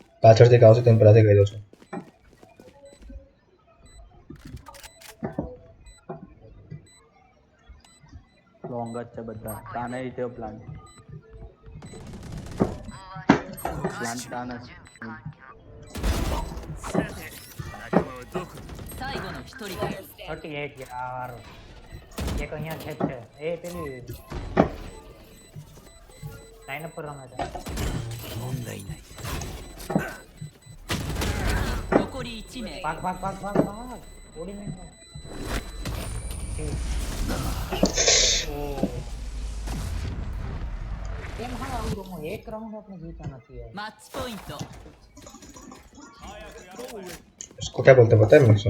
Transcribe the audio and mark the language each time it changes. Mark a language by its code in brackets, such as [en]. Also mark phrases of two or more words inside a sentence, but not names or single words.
[gu] પાછળથી આવશે તેમ પહેલાથી કહી દઉં છું. લોંગ જ છે બધા તાને રીતે પ્લાન તાને [ja] さて仲間はどこに最後の一人だ [gu] 38 યાર એક અહીંયા છે જ છે એ પેલી લાઈન પર રમે છે [ja] 問題ない残り1名 [gu] ભાગ ભાગ ભાગ ભાગ ભાગ ઓડી નહીં ઓ કેમ હા આવું રમો એક રાઉન્ડ આપણે જીતા નથી યાર [ja] マッチポイント [hi] उसको क्या बोलते हैं पता है मुझे?